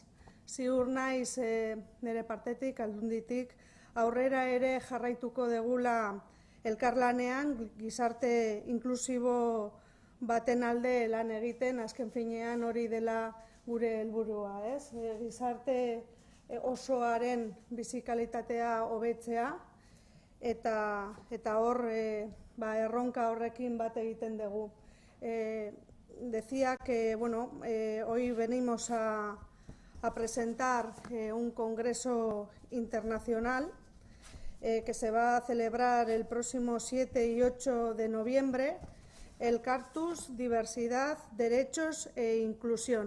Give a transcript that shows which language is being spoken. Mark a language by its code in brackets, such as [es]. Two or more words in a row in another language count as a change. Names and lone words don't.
[eu] Ziur naiz nire partetik, aldunditik, aurrera ere jarraituko degula elkarlanean, gizarte inklusibo baten alde lan egiten, azken finean hori dela gure helburua, ez? Gizarte osoaren bizikalitatea hobetzea, eta hor erronka horrekin bat egiten dugu. [es] Decía que, hoy venimos a presentar un congreso internacional que se va a celebrar el próximo 7 y 8 de noviembre, Elkartuz, Diversidad, Derechos e Inclusión.